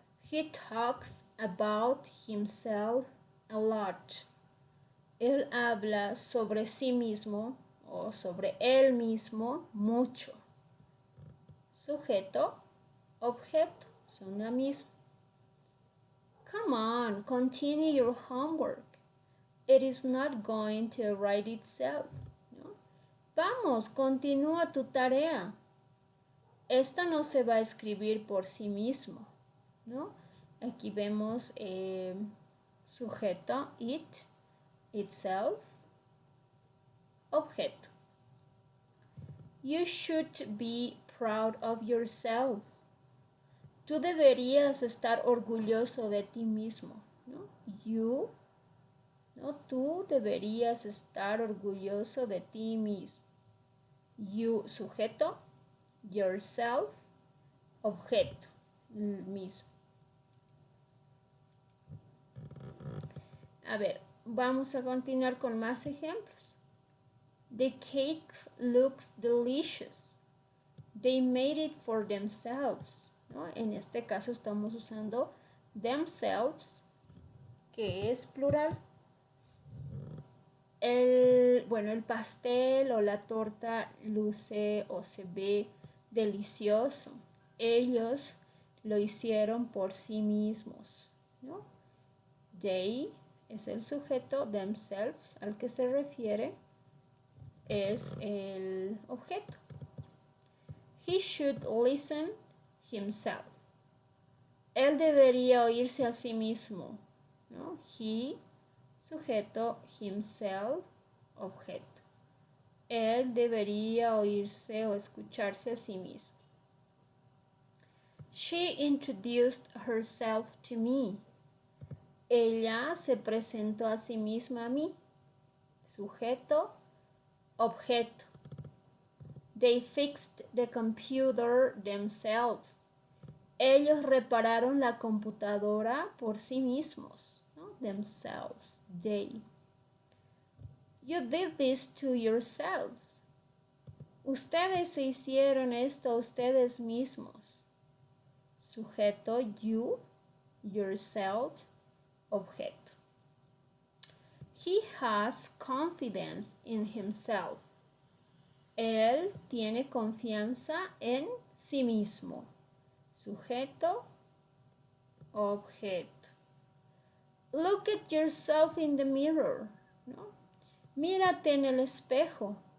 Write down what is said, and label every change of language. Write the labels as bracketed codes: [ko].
[en] He talks about himself a lot. [es] Él habla sobre sí mismo o sobre él mismo mucho. Sujeto, objeto, son la misma. [en] Come on, continue your homework. It is not going to write itself. [es] ¿No? Vamos, continúa tu tarea. Esto no se va a escribir por sí mismo, ¿no? Aquí vemos sujeto, it, itself, objeto. [en] You should be proud of yourself. [es] Tú deberías estar orgulloso de ti mismo, ¿no? You, ¿no? Tú deberías estar orgulloso de ti mismo. You, sujeto, yourself, objeto, mismo. A ver, vamos a continuar con más ejemplos. [en] The cake looks delicious. They made it for themselves. [es] ¿No? En este caso estamos usando themselves, que es plural. El pastel o la torta luce o se ve delicioso. Ellos lo hicieron por sí mismos, ¿no? They es el sujeto, themselves, al que se refiere, es el objeto. [en] He should listen himself. [es] Él debería oírse a sí mismo, ¿no? He, sujeto, himself, objeto. Él debería oírse o escucharse a sí mismo. [en] She introduced herself to me. [es] Ella se presentó a sí misma a mí. Sujeto, objeto. [en] They fixed the computer themselves. [es] Ellos repararon la computadora por sí mismos, ¿no? [en] Themselves, they. You did this to yourselves. [es] Ustedes se hicieron esto a ustedes mismos. Sujeto, you, yourself, objeto. [en] He has confidence in himself. [es] Él tiene confianza en sí mismo. Sujeto, objeto. [en] Look at yourself in the mirror, ¿no? [es] Mírate en el espejo.